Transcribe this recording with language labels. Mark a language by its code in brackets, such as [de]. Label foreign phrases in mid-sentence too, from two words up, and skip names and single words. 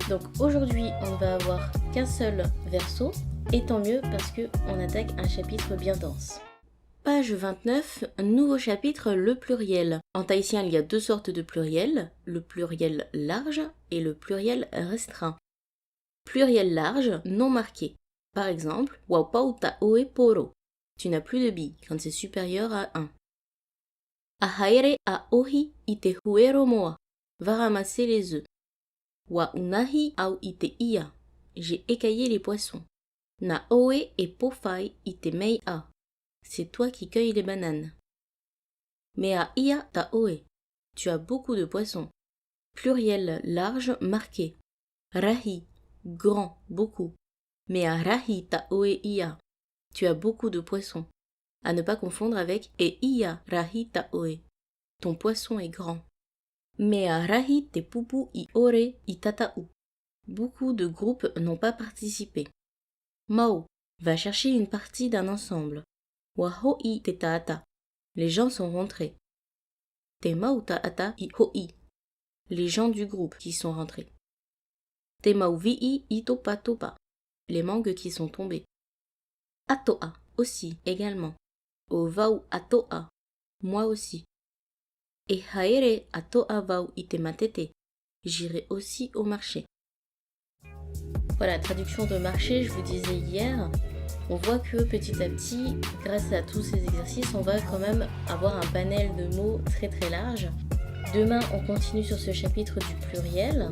[fr] Donc aujourd'hui, on ne va avoir qu'un seul verso, et tant mieux parce qu'on attaque un chapitre bien dense. Page 29, nouveau chapitre, le pluriel. En tahitien, il y a deux sortes de pluriels, le pluriel large et le pluriel restreint. Pluriel large, non marqué. Par exemple, [ty] Wapau taoe poro. [fr] Tu n'as plus de billes quand c'est supérieur à 1. [ty] Ahaere a ohi ite huero moa. [fr] Va ramasser les œufs. [ty] Wa unahi au ite ia. [fr] J'ai écaillé les poissons. [ty] Na oe e pofai ite mei a. [fr] C'est toi qui cueilles les bananes. [ty] Mea ia ta oe. [fr] Tu as beaucoup de poissons. Pluriel large marqué. Rahi, grand, beaucoup. [ty] Mea rahi ta oe ia. [fr] Tu as beaucoup de poissons. À ne pas confondre avec [ty] e ia rahi ta oe. [fr] Ton poisson est grand. [ty] Mea rahi te pupu I ore I tatau. [fr] Beaucoup de groupes n'ont pas participé. Mao, va chercher une partie d'un ensemble. [ty] Wahoi te taata. [fr] Les gens sont rentrés. [ty] Te mau taata I hoi. [fr] Les gens du groupe qui sont rentrés. [ty] Te mauvii I topa topa. [fr] Les mangues qui sont tombées. Atoa, aussi, également. [ty] O vau atoa, [fr] moi aussi. [ty] E haere atoa vau ite matete. [fr] J'irai aussi au marché. Voilà, traduction de marché, je vous disais hier. On voit que petit à petit, grâce à tous ces exercices, on va quand même avoir un panel de mots très très large. Demain, on continue sur ce chapitre du pluriel.